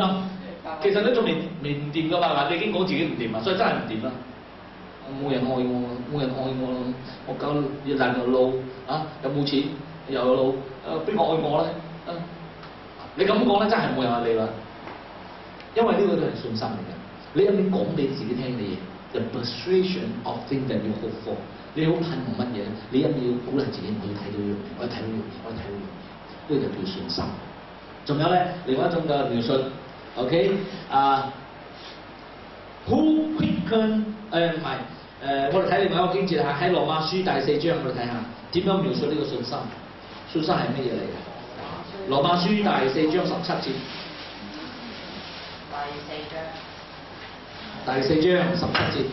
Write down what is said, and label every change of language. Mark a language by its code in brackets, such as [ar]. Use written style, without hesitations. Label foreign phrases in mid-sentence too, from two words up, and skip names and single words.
[yue] 其實你仲未唔掂㗎嘛？你已經講自己唔掂啊，所以真係唔掂啦。冇人愛我，冇人愛我咯。我搞越嚟越老啊！有冇錢？又有老，邊個愛我咧？你咁講咧，真係冇人愛你啦。因為呢個都係信心嚟嘅。你有冇講俾自己聽嘅嘢 ？ [en] The persuasion of things that you hope for。 [yue] 你好盼望乜嘢咧？你一定要鼓勵自己，我要睇到呢樣嘢，我要睇到呢樣嘢，我要睇到呢樣嘢。呢個就叫信心。仲有咧，另外一種嘅描述 ，OK 啊、 [en] who quicken [yue] 唔係我哋睇另外一個經節嚇，喺羅馬書第4章，我哋睇下點樣描述呢個信心。信心係乜嘢嚟嘅？羅馬書第4章17節。第4章17節。